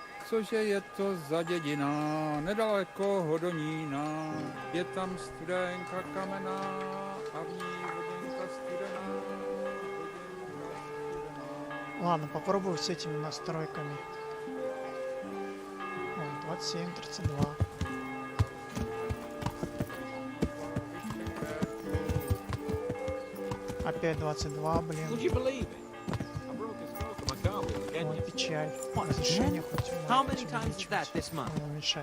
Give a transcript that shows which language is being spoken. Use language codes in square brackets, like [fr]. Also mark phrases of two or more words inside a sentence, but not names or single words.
[cs] cože je to za dědina, nedaleko Hodonína, je tam studenka kamená a v ní voděnka studená. [ru] Ладно, попробую с этими настройками. О, 27, 32. Опять 22, блин. Вот печаль. Разрешение хоть [en] How many times is that this month? [ru] уменьшать.